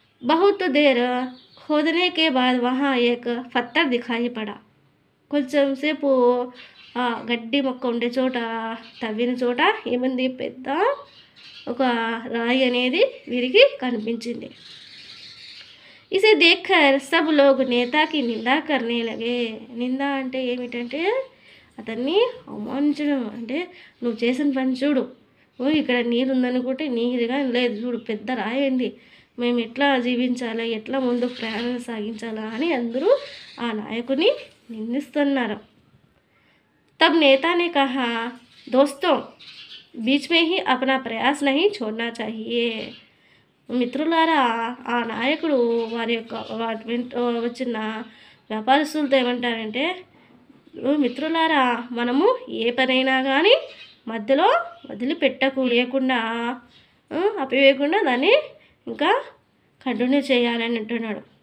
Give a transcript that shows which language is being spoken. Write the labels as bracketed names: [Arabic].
[Hindi] बहुत देर खोदने के बाद वहाँ एक पत्थर दिखाई पड़ा. [Telugu] కొంచెం సేపు ఆ గడ్డి మొక్క ఉండే చోట, తవ్విన చోట ఏముంది, పెద్ద ఒక రాయి అనేది వీరికి కనిపించింది. [Hindi] इसे देखकर सब लोग नेता की निंदा करने लगे. [Telugu] నిందా అంటే ఏమిటంటే అతన్ని అవమానించడం. అంటే నువ్వు చేసిన పని చూడు, ఇక్కడ నీరు ఉందనుకుంటే నీరుగా లేదు, చూడు పెద్ద రాయండి, మేము ఎట్లా జీవించాలా, ఎట్లా ముందు ప్రయాణం సాగించాలా అని అందరూ ఆ నాయకుని నిందిస్తున్నారు. [Hindi] तब नेता ने कहा, दोस्तों बीच में ही अपना प्रयास नहीं छोड़ना चाहिए. [Telugu] మిత్రులారా, ఆ నాయకుడు వారి వెంట వచ్చిన వ్యాపారస్తులతో ఏమంటారంటే, మిత్రులారా, మనము ఏ పనైనా కానీ మధ్యలో వదిలిపెట్టకుండా ఆపివేయకుండా దాన్ని ఇంకా కంటిన్యూ చేయాలని అంటున్నాడు.